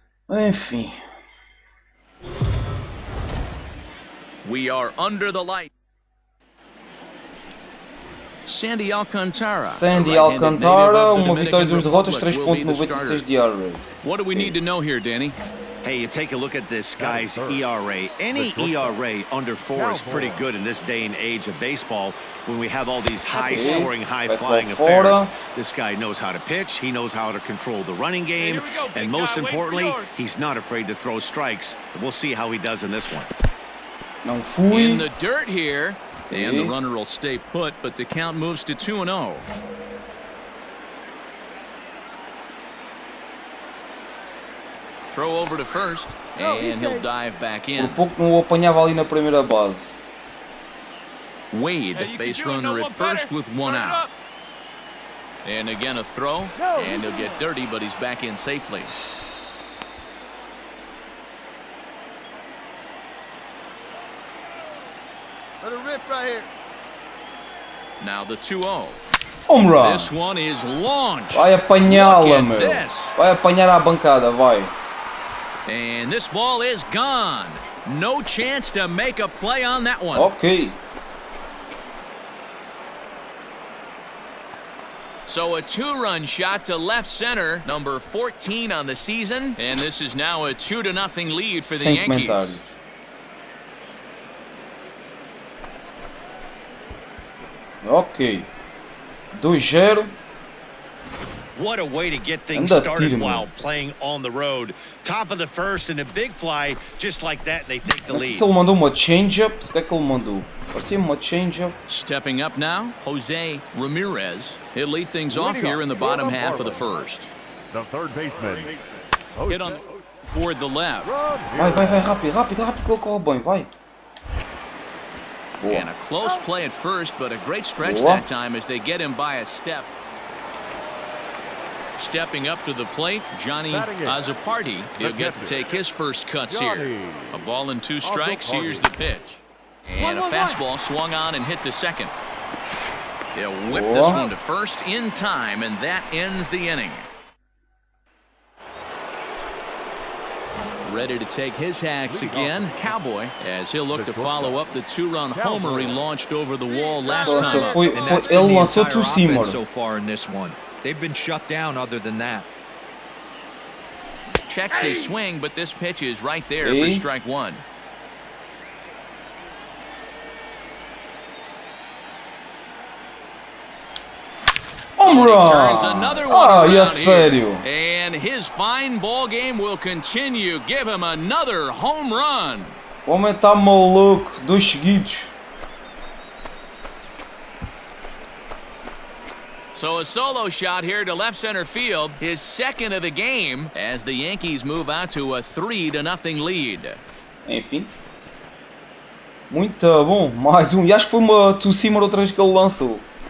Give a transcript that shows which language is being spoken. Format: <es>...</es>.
<pt>Enfim.</pt> <en>We are under the light.</en> <pt>Sandy Alcantara, uma vitória e 2 derrotas, 3.96 de ERA.</pt> <en>What do we need to know here, Danny? Hey, you take a look at this guy's ERA. Any ERA under 4 is pretty good in this day and age of baseball when we have all these high-scoring, high-flying affairs. This guy knows how to pitch. He knows how to control the running game. And most importantly, he's not afraid to throw strikes. We'll see how he does in this one.</en> <pt>Não fui.</pt> <en>In the dirt here. And the runner will stay put, but the count moves to 2-0. Throw over to first, and he'll dive back in.</en> <pt>Por pouco não o apanhava ali na primeira base.</pt> <en>Wade, base runner at first with 1 out. And again a throw, and he'll get dirty, but he's back in safely. Let it rip right here. Now the 2-0. Home run. This one is launched.</en> <pt>Vai apanhá-la, meu. Vai apanhar à bancada, vai.</pt> <en>And this ball is gone. No chance to make a play on that one. Ok. So a 2-run shot to left center, number 14 on the season, and this is now a 2-0 lead for the Yankees.</en> <pt>Comentários.</pt> <en>Ok. 2-0. What a way to get things started while playing on the road. Top of the first and a big fly, just like that, they take the lead.</en> <pt>Se ele mandou uma change-up, se é que ele mandou? Parecia uma change-up.</pt> <en>Stepping up now, Jose Ramirez. He'll lead things off here in the bottom half of the first. The third baseman. Hit on toward the left.</en> <pt>Vai, rápido, que ele corre bem, vai.</pt> <en>And a close play at first, but a great stretch that time as they get him by a step. Stepping up to the plate, Johnny Azzopardi. He'll get to take his first cuts here. A ball and 2 strikes. Here's the pitch. And a fastball swung on and hit to second. They'll whip this one to first in time, and that ends the inning. Ready to take his hacks again, Cowboy, as he'll look to follow up the 2-run homer he launched over the wall last time.</en> <pt>Ele lançou to cima.</pt> <en>So far in this one, they've been shut down. Other than that, Checks his swing, but this pitch is right there for strike 1. Home run!</en> <pt>E a sério?</pt> <en>And his fine ball game will continue. Give him another home run.</en> <pt>O homem tá maluco, 2 seguidos.</pt> <en>So a solo shot here to left center field, his second of the game, as the Yankees move out to a 3-0 lead.</en> <pt>Enfim. Muito bom, mais um. E acho que foi uma two-seamer outra vez que ele lançou.</pt>